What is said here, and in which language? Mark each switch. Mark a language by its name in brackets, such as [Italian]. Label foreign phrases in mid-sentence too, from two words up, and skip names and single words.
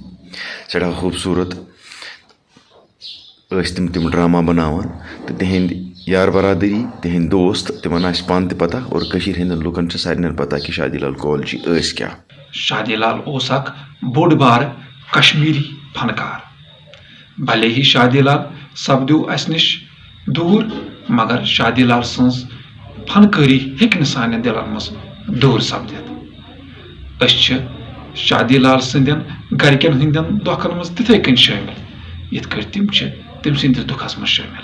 [Kashmiri] سٮ۪ٹھاہ خوٗبصوٗرت ٲسۍ تِم ڈراما بناوان تہٕ تِہنٛدۍ یار برادری تِہنٛدۍ دوست تِمن آسہِ پانہٕ تہِ پتہ. اور کٔشیٖر ہٕنٛدٮ۪ن لُکن چھِ سارنٕے پتہ کہِ شادی لال کول جی ٲسۍ کیٛاہ. شادی لال اوس اکھ بوٚڑ بارٕ کشمیٖری فنکار. بھلے ہی شادی لال سپدیو اسہِ نِش دوٗر مگر شادی لال سٕنٛز فنکٲری ہیٚکہِ نہٕ سانٮ۪ن دِلن منٛز دوٗر سپدِتھ. أسۍ چھِ شادی لال سٕنٛدٮ۪ن گرِکٮ۪ن ہٕنٛدٮ۪ن دۄکھن منٛز تِتھٕے کٔنۍ شٲمِل یِتھ کٲٹھۍ تِم چھِ تٔمۍ سٕنٛدِس دُکھس منٛز شٲمِل.